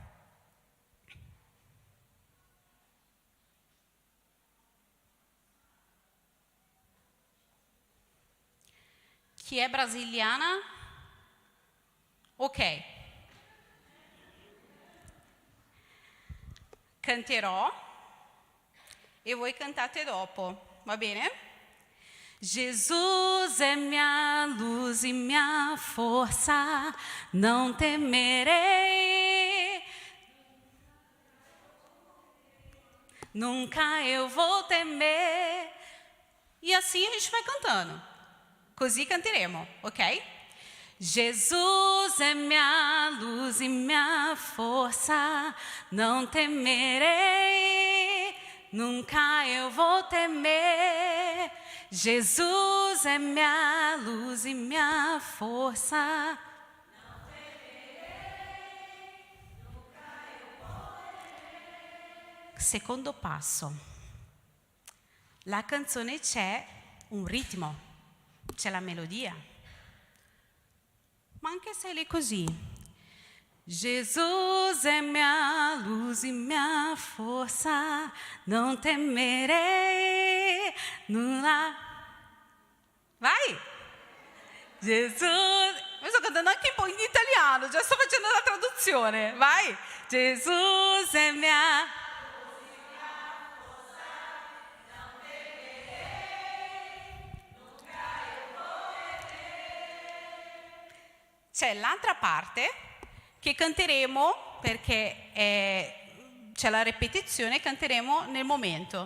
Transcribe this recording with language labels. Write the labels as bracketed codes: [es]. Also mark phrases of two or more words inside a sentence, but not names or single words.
[it] Chi è brasiliana? Ok. Canterò e voi cantate dopo, va bene? [pt] Jesus é minha luz e minha força, não temerei. Nunca eu vou temer. E assim a gente vai cantando. [it] Così canteremo, ok? [pt] Jesus é minha luz e minha força, não temerei. Nunca eu vou temer. Jesus é minha luz e minha força. Não temerei, nunca eu vou temer. [it] Secondo passo. La canzone c'è un ritmo, c'è la melodia. Ma anche se lì così. [pt] Jesus é minha luz e minha força, não temerei. [it] Nulla. Vai! Jesus. Mi sto cantando anche un po' in italiano, già sto facendo la traduzione. Vai! Jesus è mia. C'è l'altra parte che canteremo perché c'è la ripetizione, canteremo nel momento.